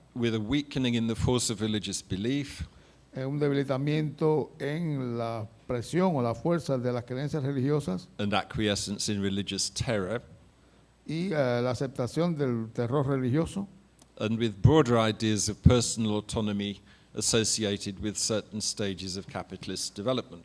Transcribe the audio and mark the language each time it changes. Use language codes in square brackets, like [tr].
[en] with a weakening in the force of religious belief, [es] un debilitamiento en la presión o la fuerza de las creencias religiosas [en] and acquiescence in religious terror, [es] y la aceptación del terror religioso, [en] and with broader ideas of personal autonomy associated with certain stages of capitalist development.